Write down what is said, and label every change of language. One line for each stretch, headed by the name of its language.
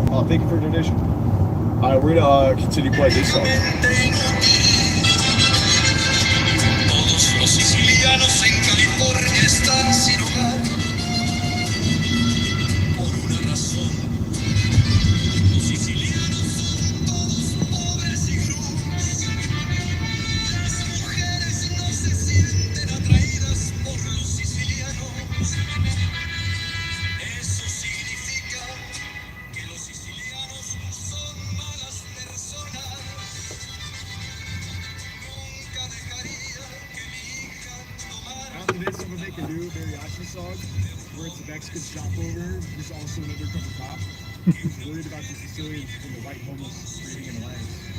English: Thank you for your donation. All right, we're gonna continue playing this song.
Spanish: Todos los sicilianos en California están sin hogar. Por una razón. Los sicilianos son todos pobres y grúas. Las mujeres no se sienten atraídas por los sicilianos. Eso significa que los sicilianos son malas personas. Nunca dejaría que mi hija tomara.
English: After this, I'm gonna make a new mariachi song where it's a Mexican stopover. There's also an undercover cop who's worried about the Sicilians and the white homeless screaming in the lanes.